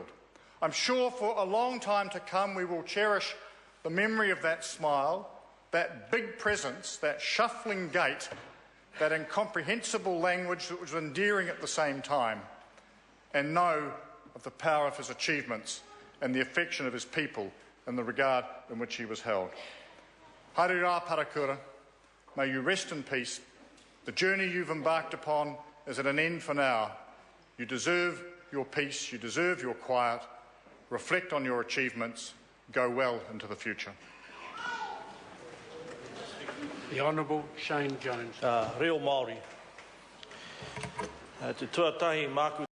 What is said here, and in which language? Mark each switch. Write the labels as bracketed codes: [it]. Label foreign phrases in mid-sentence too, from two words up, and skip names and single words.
[en] I'm sure for a long time to come we will cherish the memory of that smile, that big presence, that shuffling gait, that incomprehensible language that was endearing at the same time, and know of the power of his achievements and the affection of his people and the regard in which he was held. [mi] Haere rā, Parekura, [en] may you rest in peace. The journey you've embarked upon is at an end for now. You deserve your peace, you deserve your quiet. Reflect on your achievements. Go well into the future. The Honourable Shane Jones. [mi] Reo Māori. Te tuatahi māku